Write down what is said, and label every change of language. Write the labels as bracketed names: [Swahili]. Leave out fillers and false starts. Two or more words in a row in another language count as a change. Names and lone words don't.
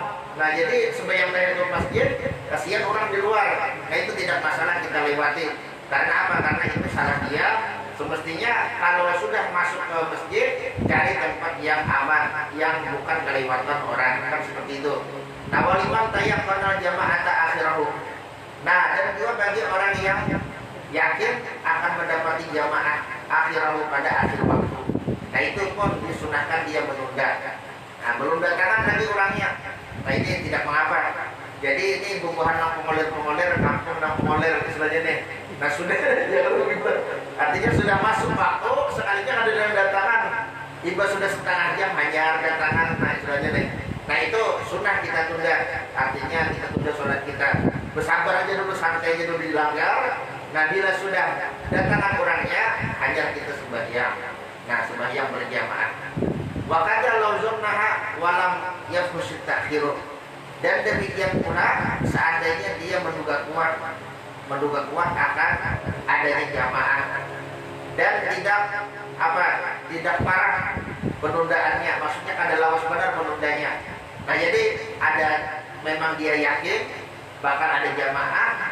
[Indonesian] Nah, jadi sembahyang tahiyatul masjid, kasihan orang di luar. Nah, itu tidak masalah kita lewati. Karena apa? Karena itu salah dia. Semestinya kalau sudah masuk ke masjid, cari tempat yang aman, yang bukan kelewatan orang, kan seperti itu. Nah, [Arabic] ولمن تيقن جماعة آخره. [Indonesian] Nah, dan juga bagi orang yang yakin akan mendapati jamaah akhirahu pada akhir waktu. Nah, itu pun disunahkan dia menunda. Nah, menunda kanan lagi orangnya. Nah, ini tidak mengapa. [Banjar] Jadi ini bubuhan nang pengoler, kampung nang pengoler istilahnya nih. [Indonesian] Nah, sudah jangan begitu. Artinya sudah masuk waktu, sekalinya ada yang datangan. [Banjar] Iba sudah setengah jam hanya datangan. [Indonesian] Nah, istilahnya nih. Nah, itu sunnah kita tunda. Artinya kita tunda sholat kita. Bersabar aja dulu, santai aja dulu dilanggar. Nah, bila sudah datangan orangnya, hanya kita sembahyang. Nah, sembahyang berjamaah. [Arabic] وكذا لو ظنها ولم يفحش تأخيره. [Indonesian] Dan demikian pula seandainya dia menduga kuat akan adanya jamaah dan tidak parah penundaannya, maksudnya [Banjar] kada lawas benar penundanya. [Indonesian] Nah, jadi memang dia yakin bakal ada jamaah.